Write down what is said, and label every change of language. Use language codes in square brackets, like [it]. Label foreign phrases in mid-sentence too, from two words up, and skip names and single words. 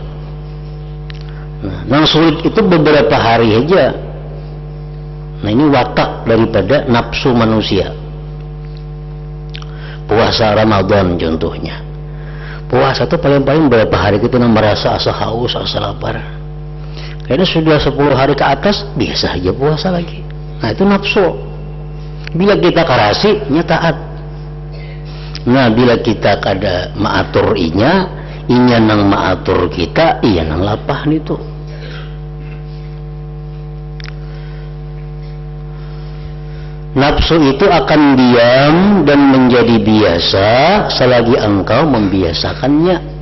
[id] Nah, yang sulit itu beberapa hari aja. Nah ini watak daripada nafsu manusia. Puasa Ramadan contohnya. Puasa itu paling-paling berapa hari kita merasa asa haus, asa lapar. Karena sudah 10 hari ke atas biasa aja puasa lagi. Nah itu nafsu. [bjn] Bila kita karasi, nya taat. Nah bila kita kada maatur inya nang maatur kita, iya nang lapah itu. [id] Nafsu itu akan diam dan menjadi biasa selagi engkau membiasakannya.